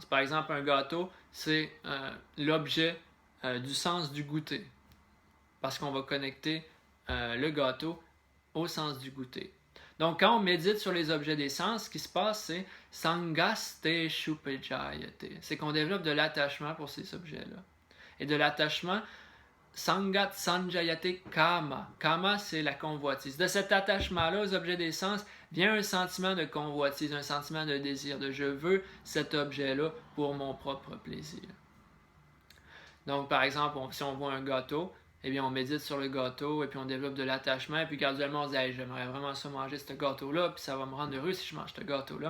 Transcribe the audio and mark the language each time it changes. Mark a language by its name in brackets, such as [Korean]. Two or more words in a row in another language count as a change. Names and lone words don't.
[French] Par exemple, un gâteau, c'est l'objet du sens du goûter. Parce qu'on va connecter le gâteau au sens du goûter. Donc, quand on médite sur les objets des sens, ce qui se passe, c'est [Sanskrit] सङ्गस्तेषूपजायते. [French] C'est qu'on développe de l'attachement pour ces objets-là. Et de l'attachement, [Sanskrit] सङ्गात् सञ्जायते कामः. कामः, [French] c'est la convoitise. De cet attachement-là aux objets des sens vient un sentiment de convoitise, un sentiment de désir, de je veux cet objet-là pour mon propre plaisir. Donc, par exemple, si on voit un gâteau, eh bien, on médite sur le gâteau et puis on développe de l'attachement et puis graduellement on se dit hey, j'aimerais vraiment ça manger ce gâteau-là puis ça va me rendre heureux si je mange ce gâteau-là.